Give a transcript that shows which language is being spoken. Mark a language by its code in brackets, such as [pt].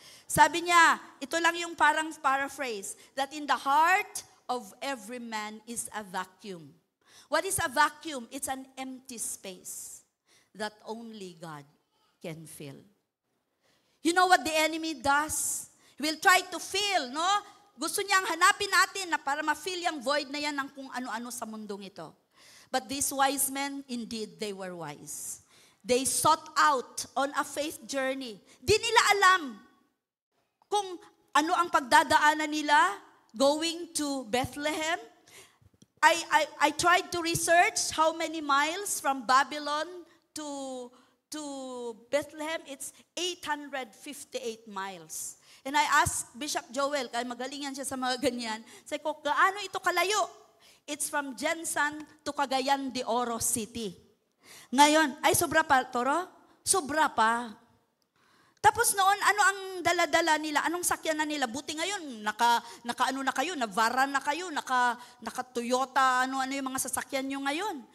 [tl] Sabi niya, ito lang yung parang paraphrase, [en] that in the heart of every man is a vacuum. What is a vacuum? It's an empty space that only God can fill. You know what the enemy does? He will try to fill, no? [tl] Gusto niyang hanapin natin na para ma-fill yung void na yan ng kung ano-ano sa mundong ito. [en] But these wise men, indeed, they were wise. They sought out on a faith journey. [tl] Di nila alam kung ano ang pagdadaanan nila going to Bethlehem. [en] I tried to research how many miles from Babylon to Bethlehem. It's 858 miles. And I asked [tl] Bishop Joel, kaya magaling yan siya sa mga ganyan, sabi ko, gaano ito kalayo? [en] It's from Jensan to Cagayan de Oro City. [tl] Ngayon, ay sobra pa, Toro? Sobra pa. Tapos noon, ano ang dala-dala nila? Anong sakyan na nila? Buti ngayon, naka-ano na kayo, na-Varan na kayo, naka-Toyota, ano-ano yung mga sasakyan nyo ngayon.